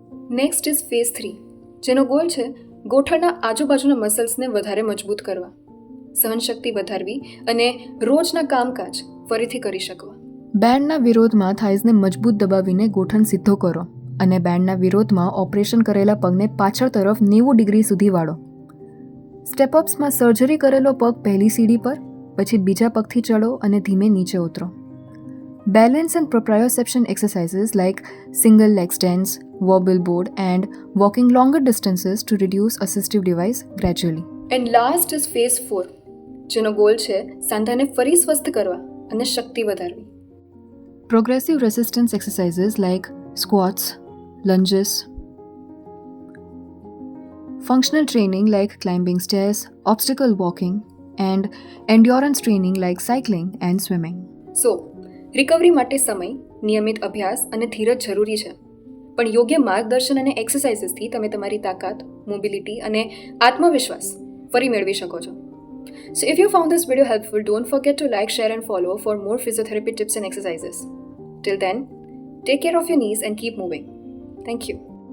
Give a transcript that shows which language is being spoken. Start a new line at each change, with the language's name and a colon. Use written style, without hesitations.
English: next is phase 3,
Gujarati: જેનો goal છે ગોઠણના આજુબાજુના મસલ્સને વધારે મજબૂત કરવા, સહનશક્તિ વધારવી અને રોજના કામકાજ ફરીથી કરી શકવા. બેન્ડના વિરોધમાં થાઇઝને મજબૂત દબાવીને ગોઠણ સીધો કરો અને બેન્ડના વિરોધમાં ઓપરેશન કરેલા પગને પાછળ તરફ 90 ડિગ્રી સુધી વાળો. સ્ટેપઅપ્સમાં સર્જરી કરેલો પગ પહેલી સીડી પર, પછી બીજા પગથી ચડો અને ધીમે નીચે ઉતરો.
English: Balance and proprioception exercises like single leg stands, wobble board and walking longer distances to reduce assistive device gradually. And last is phase 4,
Gujarati: જેનો ગોલ છે સાંધાને ફરી સ્વસ્થ કરવા અને શક્તિ વધારવી.
English: Progressive resistance exercises like squats, lunges, functional training like climbing stairs, obstacle walking, and endurance training like cycling and swimming.
Gujarati: So recovery માટે સમય, નિયમિત અભ્યાસ અને ધીરજ જરૂરી છે, પણ યોગ્ય માર્ગદર્શન અને એક્સરસાઇઝીસથી તમે તમારી તાકાત, મોબિલિટી અને આત્મવિશ્વાસ ફરી મેળવી શકો છો.
English: So if you found this video helpful, don't forget to like, share and follow for more physiotherapy tips and exercises. Till then, take care of your knees and keep moving. Thank you.